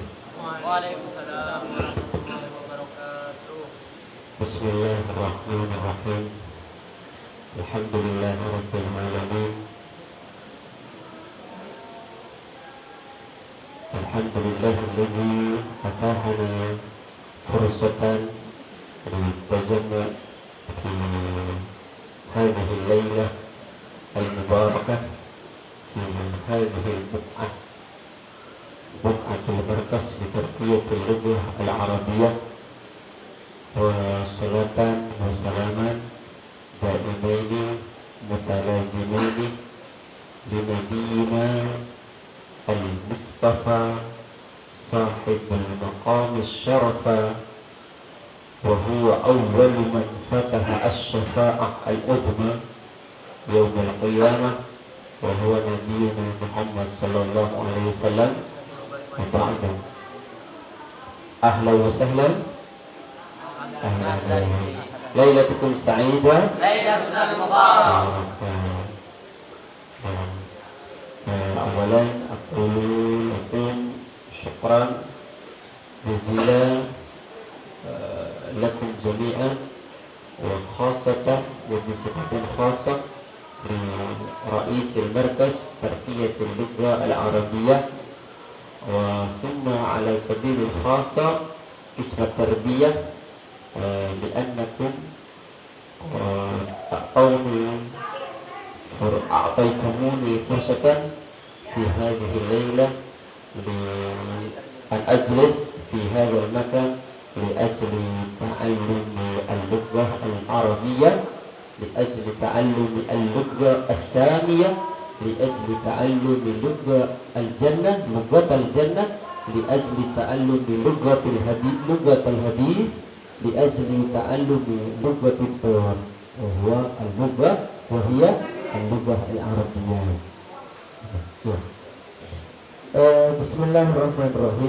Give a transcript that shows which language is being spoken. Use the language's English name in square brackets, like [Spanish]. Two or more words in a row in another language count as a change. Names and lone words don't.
[Arabic] وعليكم السلام ورحمة الله وبركاته. بسم الله الرحمن الرحيم. الحمد لله رب العالمين. الحمد لله الذي آتانا فرصة للتجمع في هذه الليلة المباركة في هذه البقعة بقعة المركز لتربية اللغة العربية وصلاة وسلاما دائمين متلازمين لنبينا المصطفى صاحب المقام الشريف وهو أول من فتح الشفاعة العظمى يوم القيامة وهو نبينا محمد صلى الله عليه وسلم. وبعد. أهلا وسهلا. Ahlan. ليلتكم سعيدة. ليلة المبارك. أولا أقول لكم شكرا جزيلا لكم جميعا وخاصة وبصفة خاصة لرئيس مركز تربية اللغة العربية وثم على سبيل الخاص قسم التربية لأنكم أعطيتموني فرصة في هذه الليلة لأن أجلس في هذا المكان لأجل تعلم اللغة العربية لأجل تعلم اللغة السامية لأجل تعلم لغة الجنة لغة الجنة لأجل تعلم لغة الحديث لأجل تعلم لغة القرآن وهو اللغة وهي اللغة العربية. بسم الله الرحمن الرحيم.